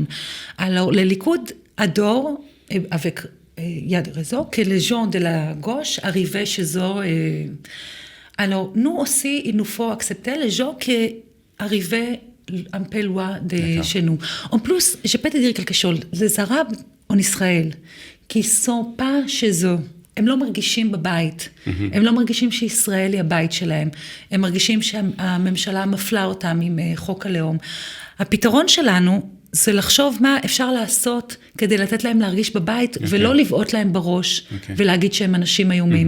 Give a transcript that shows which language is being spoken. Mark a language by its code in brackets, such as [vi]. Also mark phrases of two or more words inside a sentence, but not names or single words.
[fr] Alors, le Likoud adore, avec il y a des raisons, que les gens de la gauche arrivaient chez eux. Alors, nous aussi, il nous faut accepter les gens qui arrivaient un peu loin de chez nous. En plus, je peux te dire quelque chose. Les Arabes en Israël qui ne sont pas chez eux [he] הם לא מרגישים בבית, הם לא מרגישים שישראל היא הבית שלהם, הם מרגישים שהממשלה מפלה אותם עם חוק הלאום. הפתרון שלנו זה לחשוב מה אפשר לעשות כדי לתת להם להרגיש בבית, ולא לבעוט להם בראש, ולהגיד שהם אנשים איומים.